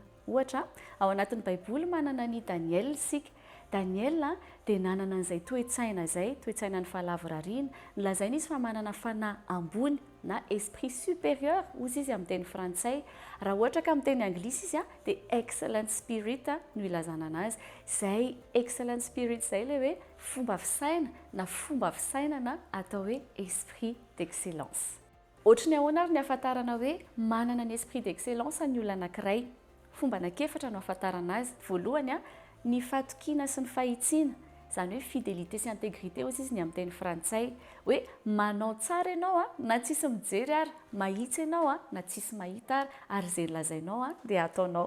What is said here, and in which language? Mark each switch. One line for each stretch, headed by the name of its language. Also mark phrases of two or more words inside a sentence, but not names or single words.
Malagasy: Ohatra ao anatin'ny Baiboly manana ny Daniel isika. Daniel dia nanana an'izay toe-tsaina izay, toe-tsaina ny fahalavorariana, nolazaina izy fa manana fanahy ambony na
French: esprit supérieur
Malagasy: hozy izy amin'ny teny frantsay. Raha ohatra ka amin'ny teny anglisy izy dia
English: excellent spirit
Malagasy: no ilazana anazy. Izay
English: excellent spirit
Malagasy: izay ilay hoe fomba fisaina na fomba fisainana atao hoe
French: esprit d'excellence.
Malagasy: Ohatry ny ahoana ary ny ahafantarana hoe manana ny
French: esprit d'excellence
Malagasy: ny olona anankiray. Fomba anankiefatra no ahafantarana azy. Voalohany ny fatokiana sy ny fahitsiana, izany hoe fidélité sy intégrité hozy izy ny amin'ny teny frantsay, hoe manao tsara ianao na tsisy mijery ary, mahitsy ianao na tsisy mahita ary izay lazainao dia ataonao.